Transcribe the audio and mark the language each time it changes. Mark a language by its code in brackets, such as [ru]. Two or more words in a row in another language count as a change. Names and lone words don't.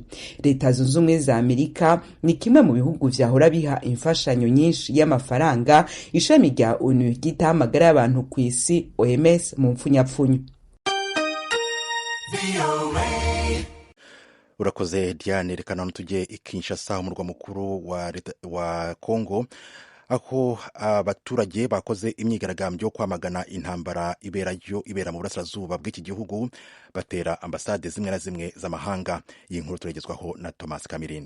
[rn] Leta zunze ubumwe za Amerika ni kimwe mu bihugu vyahora biha imfashanyo nyinshi y'amafaranga ishami rya ONU ryitaho amagara y'abantu ku isi OMS mu mpfunyapfunyo. Urakoze Diane. [rw] Reka none tujye i Kinshasa, umurwa mukuru wa Kongo, aho abaturage bakoze imyigaragambyo yo kwamagana intambara ibera mu burasirazuba bw'iki gihugu, batera ambasade zimwe na zimwe z'amahanga. Iyi nkuru turagezwaho na Thomas Kamirinde.